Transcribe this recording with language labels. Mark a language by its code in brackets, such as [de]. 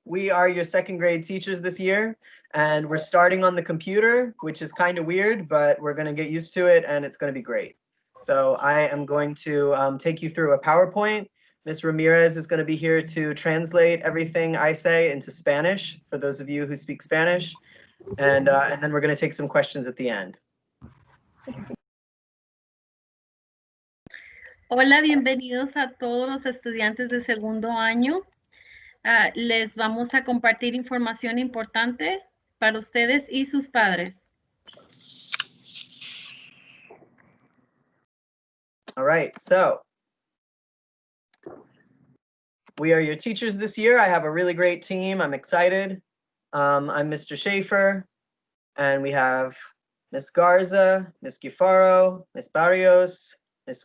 [en] We are your second grade teachers this year, and we're starting on the computer, which is kind of weird, but we're going to get used to it and it's going to be great. So I am going to take you through a PowerPoint. Ms. Ramirez is going to be here to translate everything I say into Spanish for those of you who speak Spanish, and then we're going to take some questions at the end. [es] Hola, bienvenidos a todos los estudiantes de segundo año. Les vamos a compartir información importante para ustedes y sus padres. [en] All right, so we are your teachers this year. I have a really great team. I'm excited. I'm Mr. Schaefer, and we have Ms. Garza, Ms. Gifaro, Ms. Barrios, Ms.